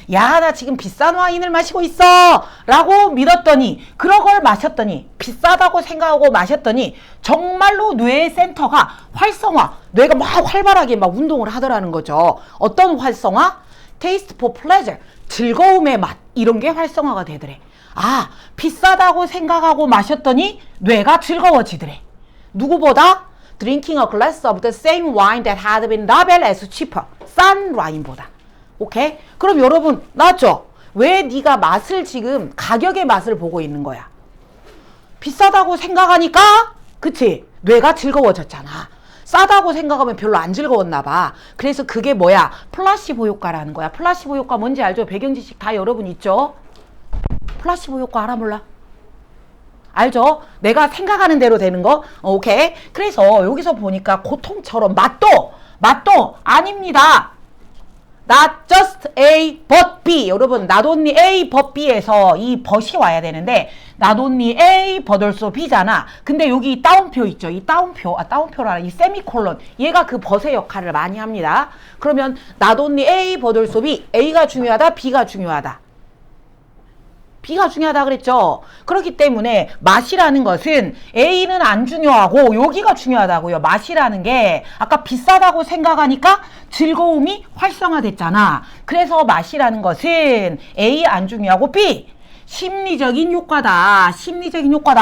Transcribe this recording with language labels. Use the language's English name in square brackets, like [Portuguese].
[Korean] 야 나 지금 비싼 와인을 마시고 있어 라고 믿었더니 그런 걸 마셨더니 비싸다고 생각하고 마셨더니 정말로 뇌의 센터가 활성화, 뇌가 막 활발하게 막 운동을 하더라는 거죠. 어떤 활성화? [English] Taste for pleasure, [Korean] 즐거움의 맛 이런 게 활성화가 되더래. 비싸다고 생각하고 마셨더니 뇌가 즐거워지더래. 누구보다? [English] Drinking a glass of the same wine that had been labeled as cheaper. [Korean] 싼 와인보다. 오케이? 그럼 여러분 나왔죠? 왜 네가 맛을 지금 가격의 맛을 보고 있는 거야? 비싸다고 생각하니까 그치? 뇌가 즐거워졌잖아. 싸다고 생각하면 별로 안 즐거웠나 봐. 그래서 그게 뭐야? 플라시보 효과라는 거야. 플라시보 효과 뭔지 알죠? 배경 지식 다 여러분 있죠? 플라시보 효과 알아 몰라? 알죠? 내가 생각하는 대로 되는 거? 오케이. 그래서 여기서 보니까 고통처럼 맛도 아닙니다. [English] Not just A but B. [Korean] 여러분 not only A but B에서 이 but이 와야 되는데 [English] not only A but also B [Korean] 잖아. 근데 여기 따옴표 있죠. 이 따옴표라 이 세미콜론 얘가 그 but의 역할을 많이 합니다. 그러면 [English] not only A but also B. [Korean] A가 중요하다, B가 중요하다. B가 중요하다 그랬죠. 그렇기 때문에 맛이라는 것은 A는 안 중요하고 여기가 중요하다고요. 맛이라는 게 아까 비싸다고 생각하니까 즐거움이 활성화됐잖아. 그래서 맛이라는 것은 A 안 중요하고 B 심리적인 효과다. 심리적인 효과다.